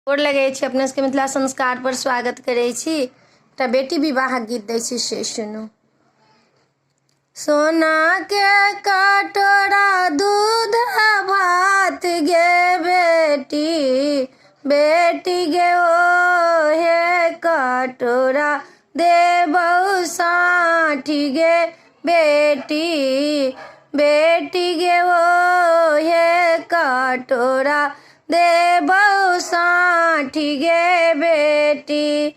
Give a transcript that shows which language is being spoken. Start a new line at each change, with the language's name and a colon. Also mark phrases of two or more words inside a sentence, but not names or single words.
Maithili: गोर लगै छी अपने सबके मिथिला संस्कार पर स्वागत करै छी। एकटा बेटी विवाह गीत दै छी से सुनू। सोना के कटोरा दूध भात गे बेटी, बेटी गे ओहे कटोरा देबौ साठी गे बेटी, बेटी गे ओहे कटोरा देबौ साठी गे बेटी।